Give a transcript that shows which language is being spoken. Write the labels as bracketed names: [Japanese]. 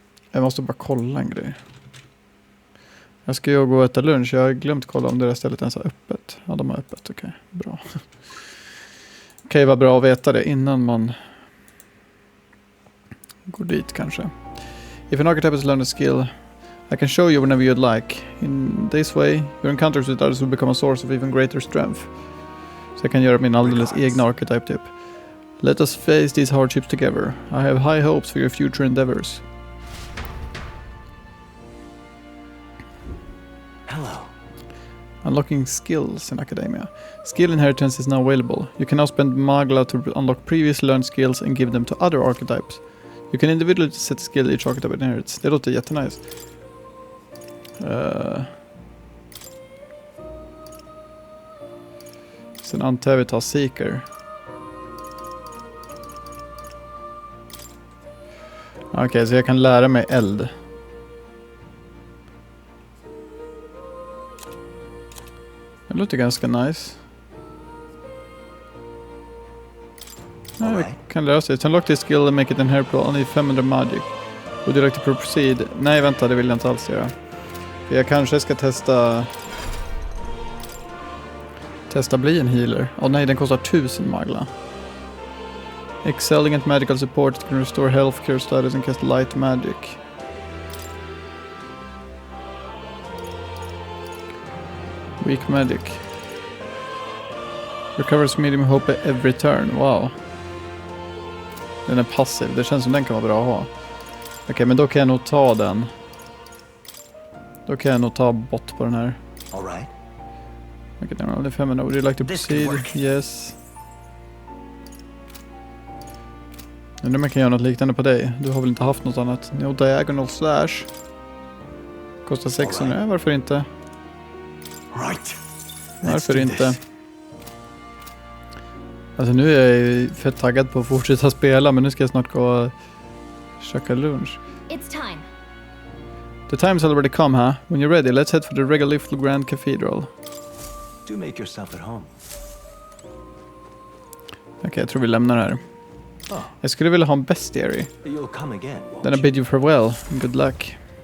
[Swedish] Jag måste bara kolla en grej. Jag ska ju gå och äta lunch. Jag har glömt kolla om det där stället ens har öppet. Ja, de har öppet. Okej, bra. Okej, vad bra att veta det innan man går dit kanske. [English] If an archetype has learned a skill, I can show you whenever you'd like. In this way, your encounters with others will become a source of even greater strength. [Swedish] Så jag kan göra min alldeles egna archetype typ. [English] Let us face these hardships together. I have high hopes for your future endeavors. Hello. Unlocking skills in academia. Skill inheritance is now available. You can now spend Magla to unlock previously learned skills and give them to other archetypes. You can individually set a skill each archetype inherits. [Swedish] Det låter jättenice. Sen antar jag vi tar Seeker. Okej, så jag kan lära mig eld. Det låter ganska nice. Ja, vi kan lära sig. [English] Unlock this skill and make it inheritable. Only 500 magic. Would you like to proceed? [Swedish] Nej, vänta, det vill jag inte alls göra. För jag kanske ska testa bli en healer. Åh nej, den kostar 1000 magla. [English] Excelling at magical support can restore health, cure status and cast light magic. Weak magic. Recovers medium hope every turn. [Swedish] Wow. Den är passiv. Det känns som den kan vara bra att ha. Okej, men då kan jag nog ta den. Då kan jag nog ta bort på den här. [English] All right. Okay, then only 500. Would you like to proceed? Yes. [Swedish] Undrar om jag kan göra något liknande på dig. Du har väl inte haft något annat? No diagonal slash. Kostar 600. Right. Varför inte? [English] Right. [Swedish] Varför inte? Alltså nu är jag fett taggad på att fortsätta spela, men nu ska jag snart gå och käka lunch. [English] It's time. The time's already come, huh? When you're ready, let's head for the Regalifl Grand Cathedral. Do make yourself at home. [Swedish] Okej, jag tror vi lämnar här. Jag skulle vilja ha en bestiary. [English] You'll come again. Then I bid you farewell. Good luck.